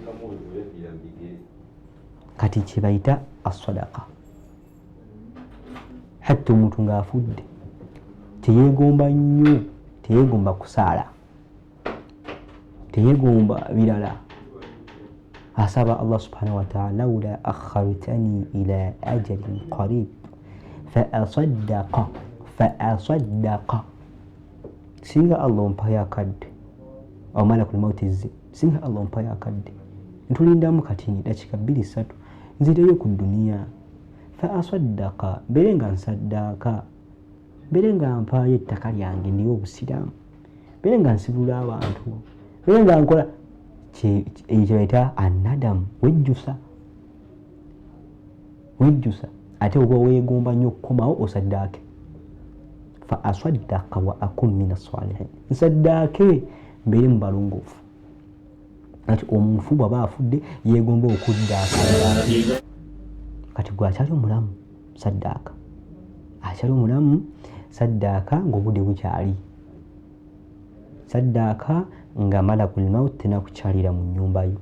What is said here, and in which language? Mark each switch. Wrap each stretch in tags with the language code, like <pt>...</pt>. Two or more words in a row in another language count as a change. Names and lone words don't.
<lg>Kati kye bayita as-sadaqa. Hatta omuntu ng'afudde teyeegomba nnyo, teyeegomba kusaala, teyeegomba birala, asaba</lg> <ar>الله سبحانه وتعالى, لولا أخرتني إلى أجل قريب فأصدق,</ar> <lg>singa Allah ompayo akadde, awo</lg> <ar>ملك الموت</ar> <lg>zze, singa Allah ompayo akadde ntulindamu katini dakika 2-3 nzireyo ku duniya,</lg> <ar>فأصدق,</ar> <lg>bere nga nsaddaaka, bere nga mpaayo ettaka lyange ndiwo Obusiraamu, bere nga nsibula abantu, bere nga nkola ekyo bayita annadamu, wejjusa. wejjusa ate oba weegomba nnyo okukomawo osaddaake.</lg> <ar>فأصدق وأكن من الصالحين,</ar> <lg>nsaddaake mbeere mu balongoofu. Kati omuntu bw'aba afudde yeegomba okuddaaka, kati gwe akyali omulamu saddaaka, akyali omulamu saddaaka ng'obudde bukyali, saddaaka nga</lg> <ar>ملك الموت</ar> <lg>tenakukyalira mu nnyumba yo.</lg>